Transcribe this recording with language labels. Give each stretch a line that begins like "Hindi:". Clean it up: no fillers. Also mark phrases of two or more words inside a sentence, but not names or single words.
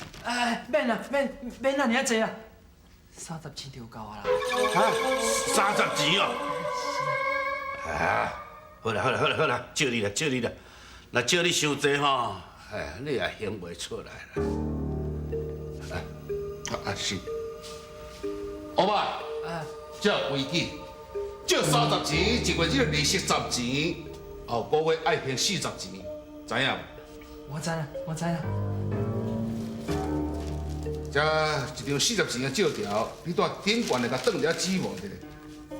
Min Nan Chinese: 免啦，免安尼啊济啦，30钱就够啊啦。啊，30钱哦。啊，好啦，借你啦。若借你伤济吼，哎，你也还袂出来啦。是。欧巴，这规矩，借30钱，一个月利息10钱，后个月爱还40钱，知影无？我知啦。这一张40钱的借条，你带顶悬来甲转了纸无得咧？